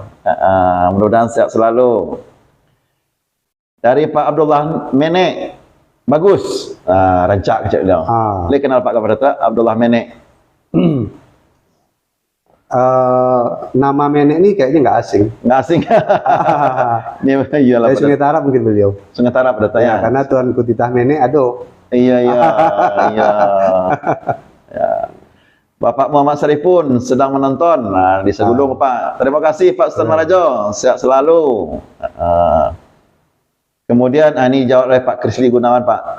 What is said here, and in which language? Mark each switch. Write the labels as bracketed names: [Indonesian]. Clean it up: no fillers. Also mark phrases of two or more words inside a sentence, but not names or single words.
[Indonesian] Mudah-mudahan sehat selalu. Dari Pak Abdullah Menek. [Minangkabau] Bagus. Rancak kecil dia. [Indonesian] Boleh kenal Pak Datuk Abdullah Menek. Nama Menek ini kayaknya nggak asing. Nggak asing. Ini iyalah Dari Pak Sungai Datuk. Tarap mungkin beliau. Sungai Tarap Pak Datuk Ya, ya. karena Tuan Kutitah Menek aduh. Iya iya iya. Ya. Bapak Muhammad Saripun sedang menonton di Segudung Pak. Terima kasih Pak Sultan Marajo. Sehat selalu. Kemudian ini jawab oleh Pak Krisli Gunawan Pak.